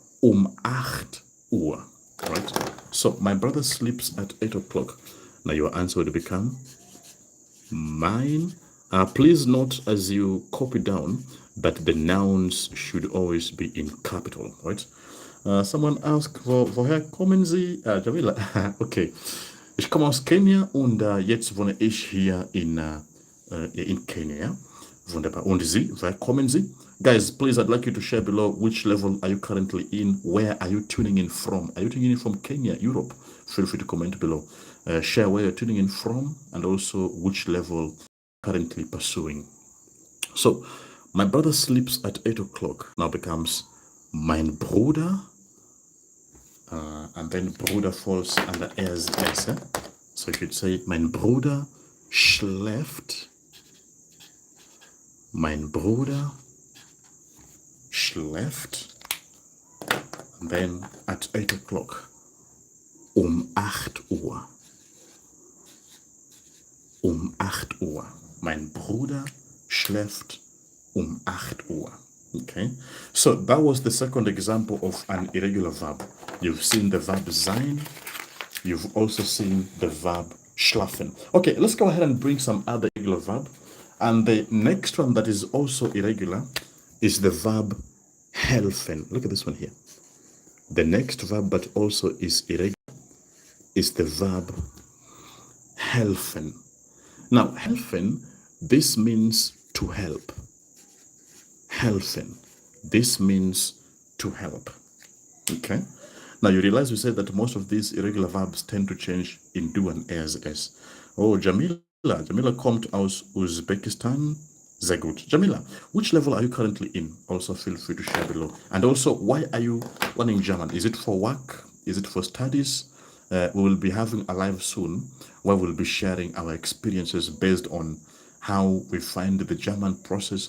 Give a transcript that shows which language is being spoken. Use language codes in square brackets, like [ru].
[de] 8 Uhr, [en] right? So my brother sleeps at 8 o'clock. Now your answer would become mine. Please note as you copy down that the nouns should always be in capital, right? Someone asked, [de] woher kommen Sie? [en] Jamila. Okay. [de] Ich komme aus Kenia und jetzt wohne ich hier in Kenya. Wunderbar. Und Sie, woher kommen Sie? [en] Guys, please, I'd like you to share below which level are you currently in? Where are you tuning in from? Are you tuning in from Kenya, Europe? Feel free to comment below. Share where you're tuning in from and also which level currently pursuing. So, my brother sleeps at 8 o'clock. Now becomes [de] mein Bruder. [en] And then Bruder falls under as. So you should say, [de] mein Bruder schläft. Mein Bruder schläft. [en] And then at 8 o'clock. [de] 8 Uhr. 8 Uhr. Mein Bruder schläft 8 Uhr. [en] Okay, so that was the second example of an irregular verb. You've seen the verb sein. You've also seen the verb schlafen. Okay, let's go ahead and bring some other irregular verb. And the next one that is also irregular is the verb helfen. Look at this one here. The next verb that also is irregular is the verb helfen. Now, helfen, this means to help. Helfen, this means to help. Okay? Now, you realize we said that most of these irregular verbs tend to change in do and as. [de] Oh, Jamila kommt aus Uzbekistan. Sehr gut. [en] Jamila, which level are you currently in? Also, feel free to share below. And also, why are you learning German? Is it for work? Is it for studies? We will be having a live soon where we'll be sharing our experiences based on how we find the German process.